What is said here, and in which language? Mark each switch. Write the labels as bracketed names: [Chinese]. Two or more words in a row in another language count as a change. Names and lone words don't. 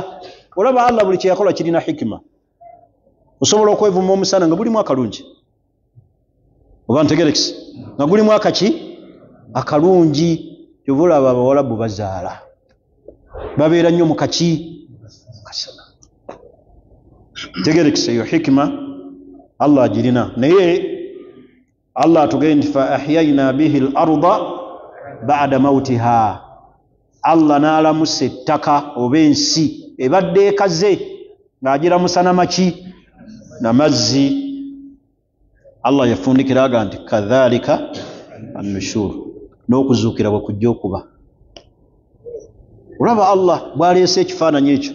[Ganda] Olaba Allah buli kye yakola kirina hikima. Osobola okwevuma omusana nga gulimu akalungi, oba ntegerekisi nga gulimu akaki? Akalungi. Kyova olaba Abawalabu bazaala babeera nnyo mu kaki? Kasana. Tegerekisi eyo hikima Allah agirina. Naye Allah atugenda nti [Arabic] فأحيينا به الأرض بعد موتها, [Ganda] Allah n'alamusa ettaka oba ensi ebadde ekaze ng'agiramusa n'amaki? N'amazzi. Allah yafundikira aga nti [Arabic] كذلك النشور, [Ganda] n'okuzuukira bwe kujja okuba. Olaba Allah bw'aleese ekifaananyi ekyo.